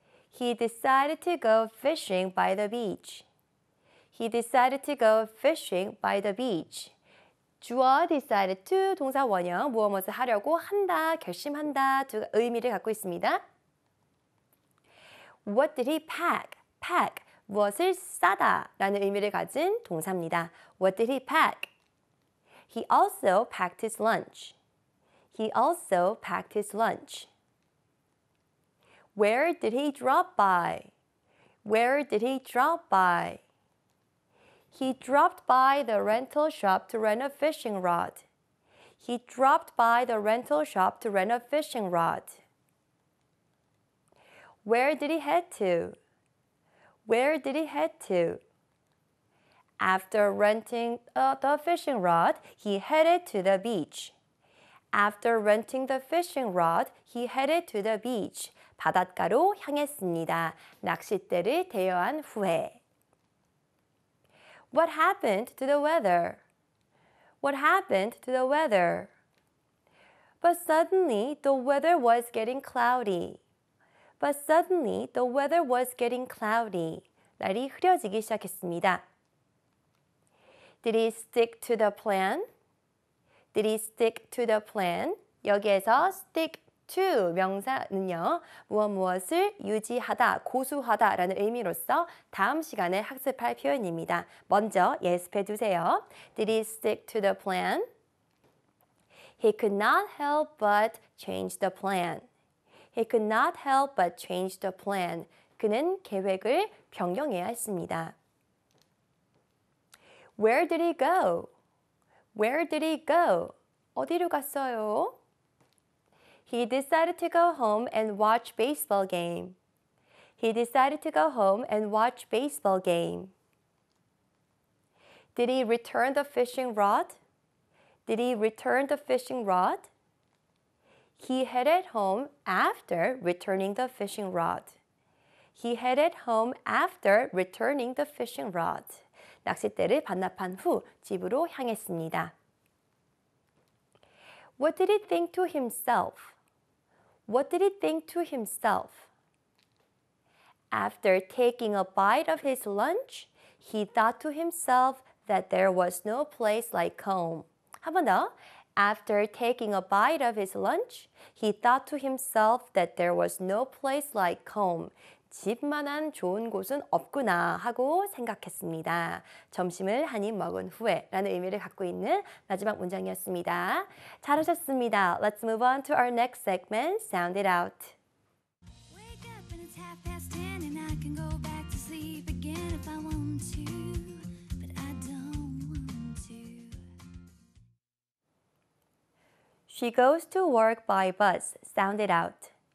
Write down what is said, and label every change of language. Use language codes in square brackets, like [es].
[en] He decided to go fishing by the beach. He decided to go fishing by the beach. [ko] 주어 decided to 동사 원형 무엇을 하려고 한다, 결심한다 두 의미를 갖고 있습니다. [en] What did he pack? [ko] Pack 무엇을 싸다 라는 의미를 가진 동사입니다. [en] What did he pack? He also packed his lunch. He also packed his lunch. Where did he drop by? Where did he drop by? He dropped by the rental shop to rent a fishing rod. He dropped by the rental shop to rent a fishing rod. Where did he head to? Where did he head to? After renting the fishing rod, he headed to the beach. After renting the fishing rod, he headed to the beach. [ko] 바닷가로 향했습니다. 낚싯대를 대여한 후에. [en] What happened to the weather? What happened to the weather? But suddenly, the weather was getting cloudy. But suddenly, the weather was getting cloudy. [ko] 날이 흐려지기 시작했습니다. [en] Did he stick to the plan? Did he stick to the plan? [ko] 여기에서 stick to 명사는요. 무엇을 유지하다, 고수하다 라는 의미로서 다음 시간에 학습할 표현입니다. 먼저 예습해 두세요. [en] Did he stick to the plan? He could not help but change the plan. He could not help but change the plan. [ko] 그는 계획을 변경해야 했습니다. [en] Where did he go? Where did he go? [ko] 어디로 갔어요? [en] He decided to go home and watch baseball game. He decided to go home and watch baseball game. Did he return the fishing rod? Did he return the fishing rod? He headed home after returning the fishing rod. He headed home after returning the fishing rod. [ko] 낚싯대를 반납한 후 집으로 향했습니다. [en] What did he think to himself? What did he think to himself? After taking a bite of his lunch, he thought to himself that there was no place like home. [ko] 한 번 더. [en] After taking a bite of his lunch, he thought to himself that there was no place like home. [ko] 집만한 좋은 곳은 없구나 하고 생각했습니다. 점심을 한 입 먹은 후에 라는 의미를 갖고 있는 마지막 문장이었습니다. 잘하셨습니다. [en] Let's move on to our next segment, Sound It Out. Wake up and it's 10:30 and I can go back to sleep again if I want to, but I don't want to. She goes to work by bus. Sound it out.